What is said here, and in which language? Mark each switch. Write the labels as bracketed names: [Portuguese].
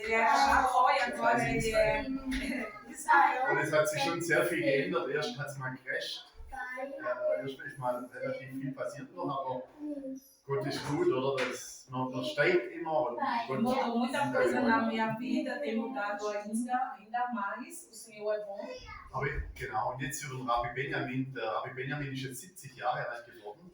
[Portuguese] Jacó e agora ele é Israel. [German] Und es hat sich schon sehr viel geändert. Erst hat es mal gecrasht. Erst ist mal relativ viel passiert noch, aber Gott ist gut, oder? Man steigt immer und Gott [Portuguese] Mudou muita coisa na minha vida, tem mudado ainda mais. O Senhor é bom. [German] Aber genau, und jetzt über den Rabbi Benjamin. Der Rabbi Benjamin ist jetzt 70 Jahre alt geworden.